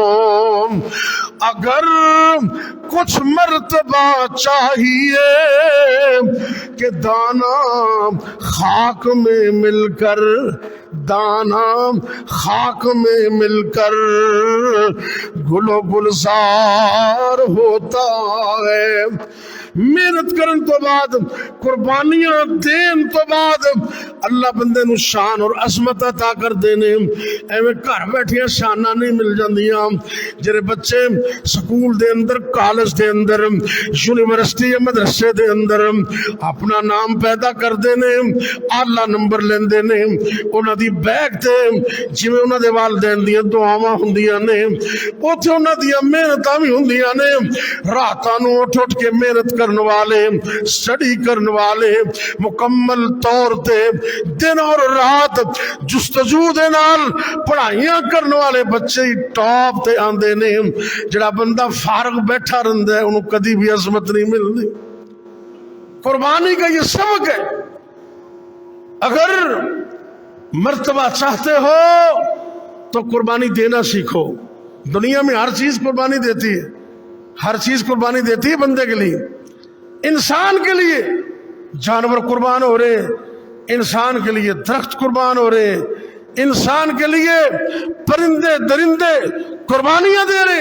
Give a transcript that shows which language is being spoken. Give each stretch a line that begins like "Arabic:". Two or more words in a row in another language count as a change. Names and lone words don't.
Urdu: اگر کچھ مرتبہ چاہیے کہ دانا خاک میں مل کر، دانا خاک میں مل کر گل و گلزار ہوتا ہے۔
Punjabi: محنت کرن تو بعد، قربانیاں دین تو بعد اللہ بندے نو شان اور عظمت عطا کر دینے۔ ایویں گھر بیٹھیاں شاناں نہیں مل جاندیاں۔ جڑے بچے سکول دے اندر، کالج دے اندر، یونیورسٹی یا مدرسے دے اندر اپنا نام پیدا کر دینے، اعلیٰ نمبر لیندے نے، انہاں دی بیگ تے جویں انہاں دے والدین دیاں دعاواں ہوندیاں نے، اوتھے انہاں دیاں محنتاں وی ہوندیاں نے۔ راتاں نو اٹھ اٹھ کے محنت کرن والے، سٹڈی کرن والے، مکمل طور تے دن اور رات جستجو دے نال پڑھائیاں کرن والے بچے ہی ٹاپ تے آندے نے۔ جڑا بندہ فارغ بیٹھا رہندا ہے انہوں کدی بھی عظمت نہیں ملدی۔
Urdu: قربانی کا یہ سبق ہے۔ اگر مرتبہ چاہتے ہو تو قربانی دینا سیکھو۔ دنیا میں ہر چیز قربانی دیتی ہے، ہر چیز قربانی دیتی ہے بندے کے لیے، انسان کے لیے جانور قربان ہو رہے، انسان کے لیے درخت قربان ہو رہے، انسان کے لیے پرندے درندے قربانیاں دے رہے۔